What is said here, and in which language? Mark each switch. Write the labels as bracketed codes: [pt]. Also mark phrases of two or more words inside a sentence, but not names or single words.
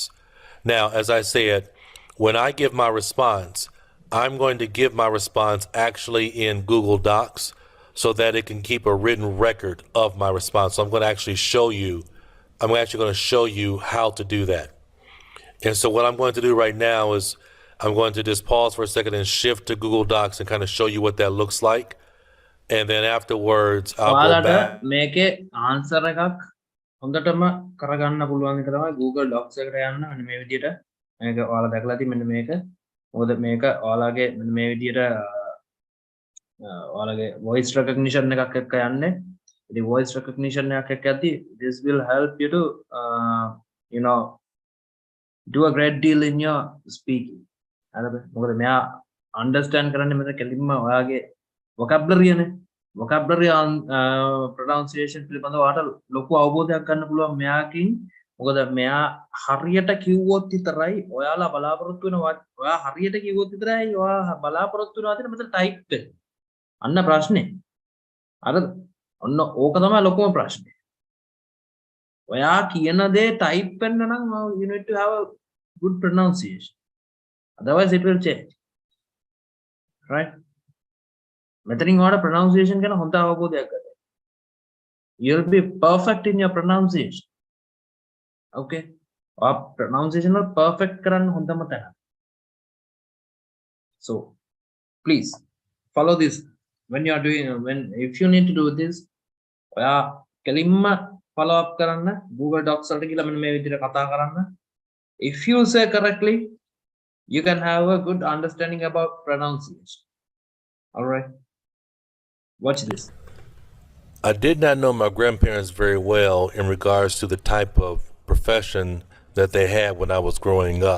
[en] Now, as I said, when I give my response, I'm going to give my response actually in Google Docs so that it can keep a written record of my response. So I'm going to actually show you how to do that. And so what I'm going to do right now is I'm going to just pause for a second and shift to Google Docs and kind of show you what that looks like. And then afterwards, I'll go back. [si] මේකේ answer එකක් හොඳටම කරගන්න පුළුවන් එක තමයි Google Docs එකට යන්න. මෙන්න මේ විදිහට මේක ඔයාලා දැකලා තියෙන්නේ මෙන්න මේක. මොකද මේක ඔයාලගේ මෙන්න මේ විදිහට ඔයාලගේ [en] voice recognition [si] එකක් එක්ක යන්නේ. ඉතින් voice recognition එකක් එක්ක යද්දී [en] this will help you to do a great deal in your speaking. [si] හරිද? මොකද මෙයා understand කරන්නේ මෙතන කෙලින්ම ඔයාගේ vocabulary නේ. [en] vocabulary on pronunciation [si] පිළිබඳව ඔයාලට ලොකු අවබෝධයක් ගන්න පුළුවන් මෙයාකින්. මොකද මෙයා හරියට කිව්වොත් විතරයි ඔයාලා බලාපොරොත්තු වෙන ඔයා හරියට කිව්වොත් විතරයි ඔයා බලාපොරොත්තු වෙන විදිහට මෙතන ටයිප් වෙන්නේ. අන්න ප්‍රශ්නේ. හරිද? ඔන්න ඕක තමයි ලොකුම ප්‍රශ්නේ. ඔයා කියන දේ ටයිප් වෙන්න නම් [en] you need to have a good pronunciation. Otherwise it will change. Right? [si] මෙතනින් ඔයාලට pronunciation ගැන හොඳ අවබෝධයක් ගන්න. [en] You'll be perfect in your pronunciation. [si] Okay? ඔයා pronunciation වල perfect කරන්න හොඳම තැන. [en] So, please follow this when you are doing if you need to do this [si] ඔයා කෙලින්ම follow up කරන්න Google Docs වලට ගිහලා මෙන්න මේ විදිහට කතා කරන්න. [en] If you say correctly, you can have a good understanding about pronunciation. All right? Watch this. I did not know my grandparents very well in regards to the type of profession that they had when I was growing up.